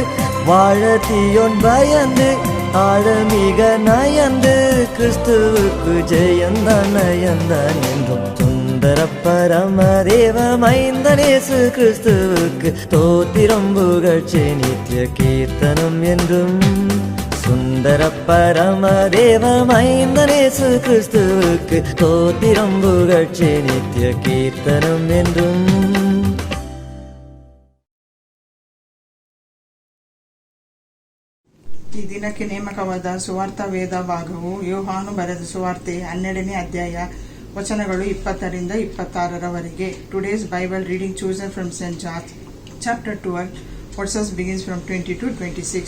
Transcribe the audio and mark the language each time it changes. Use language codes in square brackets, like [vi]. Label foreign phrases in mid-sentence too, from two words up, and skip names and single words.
[ta] வாழ தீயோன் பயந்து ஆழமிக நயந்து கிறிஸ்துவுக்கு ஜெயந்தான் நயந்தான் என்றும் சுந்தர பரமதேவ மைந்தனேசு கிறிஸ்துவுக்கு தோத்திரம் புகழ்ச்சி நித்திய கீர்த்தனம் என்றும் சுந்தர பரமதேவ மைந்தனேசு கிறிஸ்துவுக்கு தோத்திரம் புகழ்ச்சி நித்திய கீர்த்தனம் என்றும் [kn] ಈ ದಿನಕ್ಕೆ ನೇಮಕವಾದ ಸುವಾರ್ಥ ವೇದ ಭಾಗವು ಯೋಹಾನು ಬರೆದ ಸುವಾರ್ತೆ 12ನೇ ಅಧ್ಯಾಯ ವಚನಗಳು 20ರಿಂದ 26ರವರೆಗೆ. [en] Today's Bible reading chosen from Saint John chapter 12 verses begins from 20 to 26.